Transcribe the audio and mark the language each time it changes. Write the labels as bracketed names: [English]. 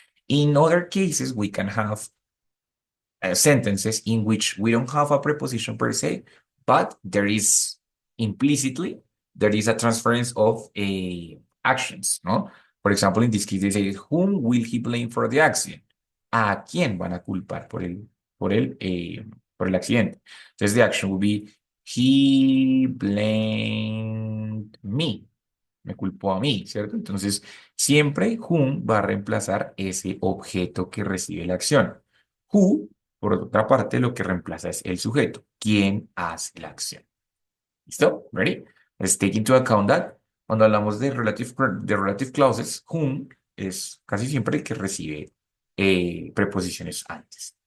[English] In other cases, we can have sentences in which we don't have a preposition per se, but there is implicitly, there is a transference of actions, ¿no? For example, in this case, they say, whom will he blame for the accident? [Spanish] ¿A quién van a culpar por el accidente? [English] Entonces, the action will be, he blamed me. [Spanish] Me culpó a mí, ¿cierto? Entonces, siempre whom va a reemplazar ese objeto que recibe la acción. Who, por otra parte, lo que reemplaza es el sujeto. ¿Quién hace la acción? ¿Listo? ¿Ready? [English] Let's take into account that [Spanish] cuando hablamos de relative clauses, whom es casi siempre el que recibe preposiciones antes.